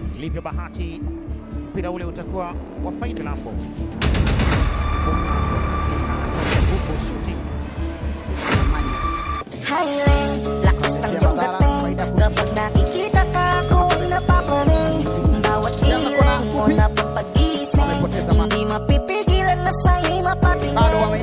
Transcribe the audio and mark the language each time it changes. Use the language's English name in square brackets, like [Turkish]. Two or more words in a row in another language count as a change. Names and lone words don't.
[Swahili] hivyo bahati mpira ule utakuwa wa faida hapo. [Filipino] Lakas ng iyong dating, kapag nakikita ka ako'y napapraning. Bawat ilang mo na papagising, hindi mapipigilan na sa'yo'y mapatingin.